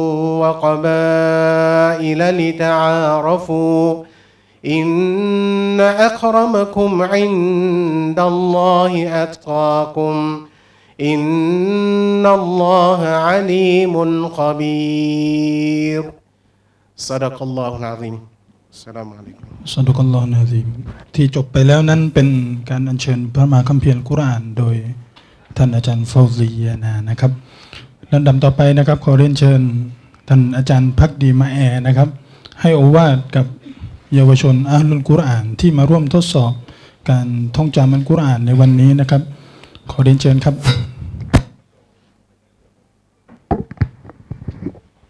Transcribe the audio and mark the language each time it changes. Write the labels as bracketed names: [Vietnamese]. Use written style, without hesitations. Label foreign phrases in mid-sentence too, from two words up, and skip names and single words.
[Arabic] وقبائل لتعارفوا إن أكرمكم عند الله أتقاكم إن الله عليم خبير صدق الله العظيم السلام عليكم صدق الله [Thai] นะซีมที่จบไปแล้วนั้นเป็นการอัญเชิญพระมหาคัมภีร์อัลกุรอานโดยท่านอาจารย์ฟาวซียานานะครับลำดับต่อไปนะครับขอเรียนเชิญท่านอาจารย์ภักดีมาแอนะครับให้โอวาทกับเยาวชนอัลลุลกุรอานที่มาร่วมทดสอบการท่องจำอัลกุรอานในวันนี้นะครับขอเรียนเชิญครับ